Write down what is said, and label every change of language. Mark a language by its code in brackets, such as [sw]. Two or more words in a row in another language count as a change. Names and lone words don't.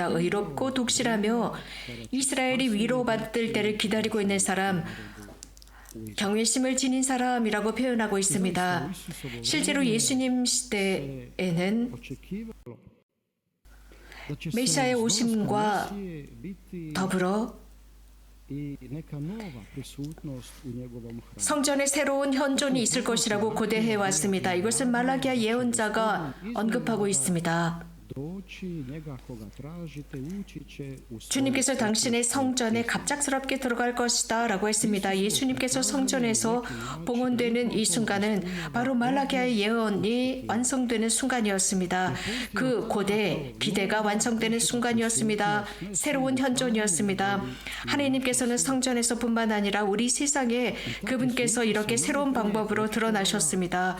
[ko] 의롭고 독실하며 이스라엘이 위로받을 때를 기다리고 있는 사람, 경외심을 지닌 사람이라고 표현하고 있습니다. 실제로 예수님 시대에는 메시아의 오심과 더불어 [hr] i neka nova prisutnost u njegovom hramu. [ko] 성전에 새로운 현존이 있을 것이라고 고대해 왔습니다. 이것을 말라기야 예언자가 언급하고 있습니다. [hr] Doći njega koga tražite, ući će u svoj [ko] 주님께서 당신의 성전에 갑작스럽게 들어갈 것이다 라고 했습니다. 예수님께서 성전에서 봉헌되는 이 순간은 바로 말라기야의 예언이 완성되는 순간이었습니다. 그 고대 기대가 완성되는 순간이었습니다. 새로운 현존이었습니다. 하나님께서는 성전에서뿐만 아니라 우리 세상에 그분께서 이렇게 새로운 방법으로 드러나셨습니다.